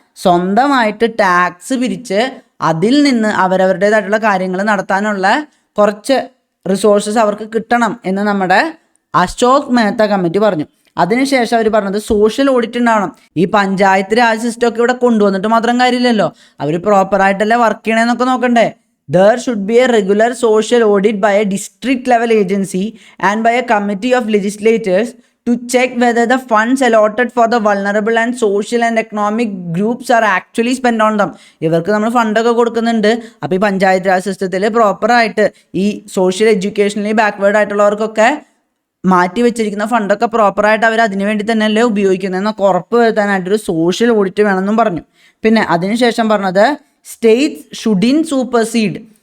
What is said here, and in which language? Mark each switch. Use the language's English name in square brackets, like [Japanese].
[Malayalam] സ്വന്തമായിട്ട് ടാക്സ് പിരിച്ച് അതിൽ നിന്ന് അവരവരുടേതായിട്ടുള്ള കാര്യങ്ങൾ നടത്താനുള്ള കുറച്ച് റിസോഴ്സസ് അവർക്ക് കിട്ടണം എന്ന് നമ്മുടെ അശോക് മെഹ്ത്ത കമ്മിറ്റി പറഞ്ഞു. അതിനുശേഷം അവർ പറഞ്ഞത് സോഷ്യൽ ഓഡിറ്റ് ഉണ്ടാവണം. ഈ പഞ്ചായത്ത് രാജ് സിസ്റ്റമൊക്കെ ഇവിടെ കൊണ്ടുവന്നിട്ട് മാത്രം കാര്യമില്ലല്ലോ, അവർ പ്രോപ്പറായിട്ടല്ലേ വർക്ക് ചെയ്യണമെന്നൊക്കെ നോക്കണ്ടേ. [English] There should be a regular social audit by a district level agency and by a committee of legislators to check whether the funds allotted for the vulnerable and social and economic groups are actually spent on them. [Malayalam] ഇവർക്ക് നമ്മൾ ഫണ്ടൊക്കെ കൊടുക്കുന്നുണ്ട്. അപ്പോൾ ഈ പഞ്ചായത്ത് രാജ് സിസ്റ്റത്തിൽ പ്രോപ്പറായിട്ട് ഈ social എഡ്യൂക്കേഷനലി backward ആയിട്ടുള്ളവർക്കൊക്കെ മാറ്റി വെച്ചിരിക്കുന്ന ഫണ്ടൊക്കെ പ്രോപ്പറായിട്ട് അവർ അതിനു വേണ്ടി തന്നെയല്ലേ ഉപയോഗിക്കുന്നതെന്നൊക്കെ ഉറപ്പ് വരുത്താനായിട്ടൊരു സോഷ്യൽ ഓഡിറ്റ് വേണമെന്നും പറഞ്ഞു. പിന്നെ അതിനുശേഷം പറഞ്ഞത് [English] States shouldn't supersede.